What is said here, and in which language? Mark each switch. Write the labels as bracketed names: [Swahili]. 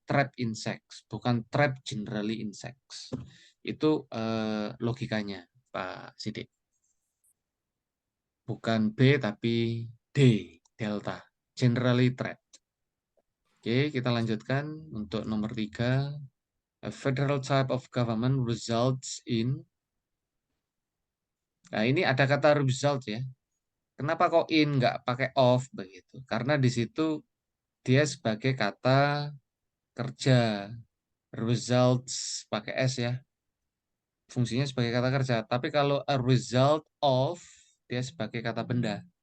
[English] Trap insects, bukan trap generally insects. [Indonesian] Itu logikanya, Pak Sidik. Bukan B tapi D, delta. [English] Generally trap. [Indonesian] Oke, kita lanjutkan untuk nomor 3. [English] A federal type of government results in. [Indonesian] Nah, ini ada kata result ya. Kenapa kok in nggak pakai of begitu? Karena di situ dia sebagai kata kerja. Results pakai S ya. Fungsinya sebagai kata kerja. Tapi kalau [English] a result of, [Indonesian] dia sebagai kata benda.